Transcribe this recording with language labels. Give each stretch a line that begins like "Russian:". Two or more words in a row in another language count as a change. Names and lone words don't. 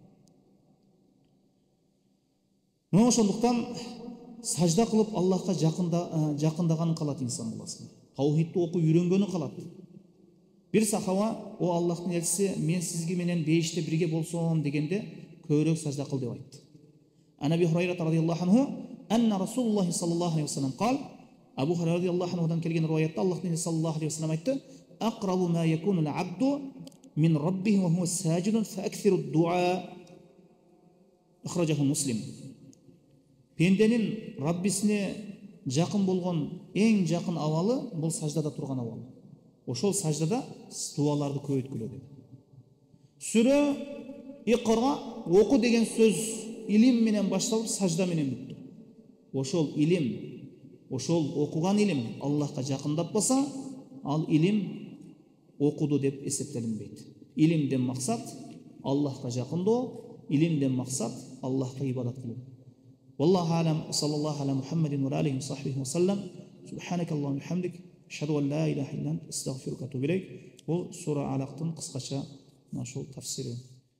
Kyrgyz: Мына ошондуктан сажда кылып Аллахка жакындаганын калат инсан баласы. Таухидти окуп үйрөнгөнү калат. Бир сахаба, о Аллахтын элчиси, мен сизге менен бейиште бирге болсом дегенде көбүрөөк сажда кыл деп айтты.
Arabic: عن أبي هريرة رضي الله عنه أن رسول الله صلى الله عليه وسلم قال,
Kyrgyz: Абу Хурайра
Arabic: رضي الله عنه
Kyrgyz: келген риwayatта Аллахтын элчиси
Arabic: صلى الله عليه وسلم
Kyrgyz: айтты:
Arabic: "أقرب ما يكون العبد من ربه وهو ساجد فأكثروا الدعاء." أخرجه مسلم.
Kyrgyz: Пенденин Раббисине жакын болгон эң жакын абалы бул саждада турган абалы. Ошол саждада дуаларды көбөйткүлө деп. Сүрө Иқра, оку деген сөз илим менен башталып сажда менен бүттү. Ошол илим, ошол окуган илим Аллахка жакындатпаса, ал илим окуду деп эсептелинбейт. Илимден максат Аллахка жакындоо, илимден максат Аллахка ибадат кылуу.
Arabic: والله أعلم صلى الله على محمد وعليه وصحبه وسلم. سبحانك الله وبحمدك أشهد أن لا إله إلا أنت أستغفرك وأتوب إليك.
Kyrgyz: Бул сура Алактын кыскача ошол тафсири.